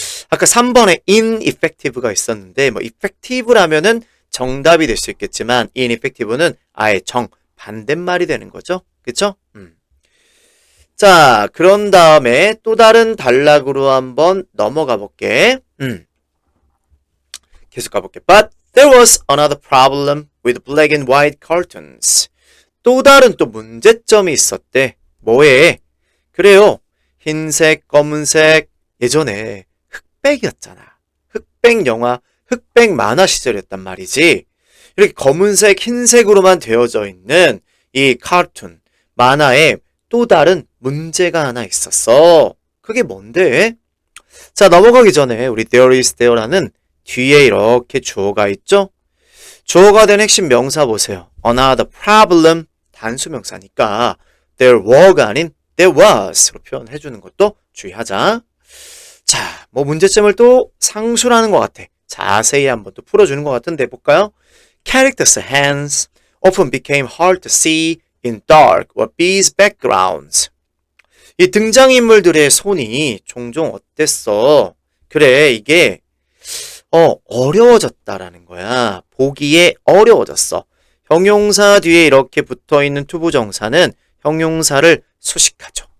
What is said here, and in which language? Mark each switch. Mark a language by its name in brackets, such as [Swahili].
[Korean] 아까 3번에 ineffective가 있었는데 뭐 effective라면은 정답이 될 수 있겠지만 ineffective는 아예 반대말이 되는 거죠. 그쵸? 자, 그런 다음에 또 다른 단락으로 한번 넘어가 볼게. 계속 가볼게. [English] But there was another problem with black and white cartoons. [Korean] 또 다른 또 문제점이 있었대. 뭐에? 그래요. 흰색, 검은색, 예전에 흑백이었잖아. 흑백 영화, 흑백 만화 시절이었단 말이지. 이렇게 검은색, 흰색으로만 되어져 있는 이 카툰, 만화에 또 다른 문제가 하나 있었어. 그게 뭔데? 자, 넘어가기 전에 우리 there is there라는 뒤에 이렇게 주어가 있죠? 주어가 된 핵심 명사 보세요. [English] Another problem, [Korean] 단수명사니까 there were가 아닌 there was로 표현해주는 것도 주의하자. 자, 뭐 문제점을 또 상술하는 것 같아. 자세히 한번 또 풀어주는 것 같은데 볼까요? [English] Characters' hands often became hard to see in dark or busy backgrounds. [Korean] 이 등장인물들의 손이 종종 어땠어? 그래, 이게 어려워졌다라는 거야. 보기에 어려워졌어. 형용사 뒤에 이렇게 붙어있는 투부정사는 형용사를 수식하죠.